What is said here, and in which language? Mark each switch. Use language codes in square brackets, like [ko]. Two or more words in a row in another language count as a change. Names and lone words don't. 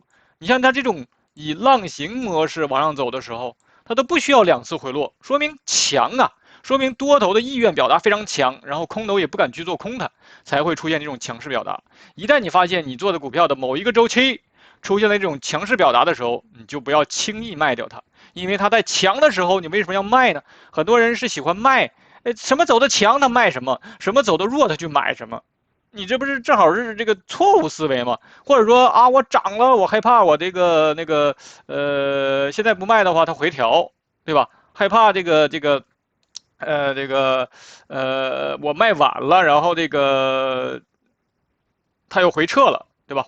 [zh] 你像它這種以浪形模式往上走的時候，它都不需要2次回落，說明強啊。說明多頭的意願表達非常強，然後空頭也不敢去做空它，才會出現這種強勢表達。一旦你發現你做的股票的某一個周期出現了這種強勢表達的時候，你就不要輕易賣掉它，因為它在強的時候，你為什麼要賣呢？很多人是喜歡賣，什麼走的強他賣什麼，什麼走的弱他去買什麼，你這不是正好是這個錯誤思維嗎？或者說啊，我漲了，我害怕我這個現在不賣的話它回調，對吧？害怕我賣晚了，然後他又回撤了，對吧？